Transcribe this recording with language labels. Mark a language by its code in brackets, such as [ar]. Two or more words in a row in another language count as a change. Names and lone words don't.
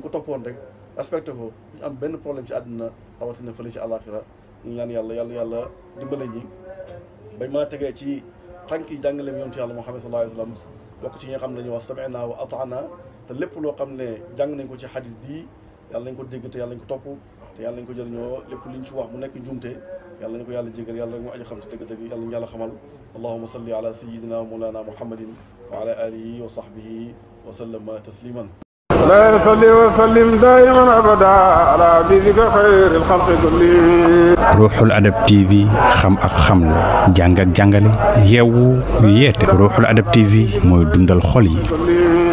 [wo] ko toppoon rek respecté ko ñu am benn problème ci àddina rawatina fële ci àllaaxira ñu ñaan yàlla dimbale ñi bañ mën a tegee ci tànk yi jàngale mi yonent yàlla Muhammad [ar] صلى الله عليه وسلم [wo] bokk ci ñi nga xam ne dañuy wax [ar] سمعنا وأطعنا [wo] te lépp loo xam ne jàng nañ ko ci xadis bii yàlla nañ ko dégg te yàlla nañ ko topp te yàlla nañ ko jëriñoo lépp liñ ci wax mu nekk njuumte yàlla nañ ko yàlla jégal yàlla rek moo aji xam te dëgg-dëgg yàlla nañu yàlla xamal [ar] اللهم صل على سيدنا مولانا محمد وعلى آله وصحبه وسلم تسليما مولاي صل وسلم دائما أبدا على حبيبك خير الخلق كلهم [wo] ruuxul adab TV xam ak xamle jàng ak jàngale yeewu yeete ruuxul adab TV mooy dundal xol yi